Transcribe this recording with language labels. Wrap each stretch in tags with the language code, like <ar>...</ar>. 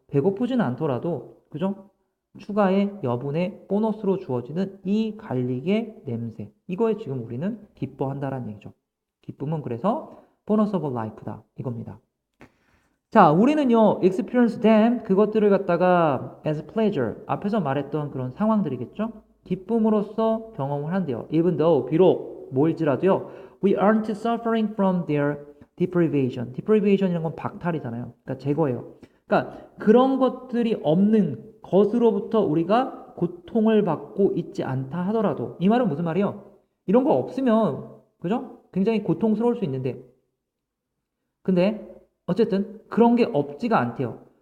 <ko>배고프진 않더라도, 그죠? 추가의 여분의 보너스로 주어지는 이 갈릭의 냄새, 이거에 지금 우리는 기뻐한다라는 얘기죠. 기쁨은 그래서 보너스 오브 라이프다, 이겁니다. 자, 우리는요,</ko> <en>experience them,</en> <ko>그것들을 갖다가</ko> <en>as pleasure,</en> <ko>앞에서 말했던 그런 상황들이겠죠? 기쁨으로써 경험을 한대요.</ko> <en>even though,</en> <ko>비록, 뭐일지라도요,</ko> <en>we aren't suffering from their deprivation.</en> <ko>deprivation이라는 건 박탈이잖아요. 그러니까 제거예요. 그러니까 그런 것들이 없는 것으로부터 우리가 고통을 받고 있지 않다 하더라도, 이 말은 무슨 말이에요? 이런 거 없으면, 그죠? 굉장히 고통스러울 수 있는데, 근데 어쨌든 그런 게 없지가 않대요.</ko>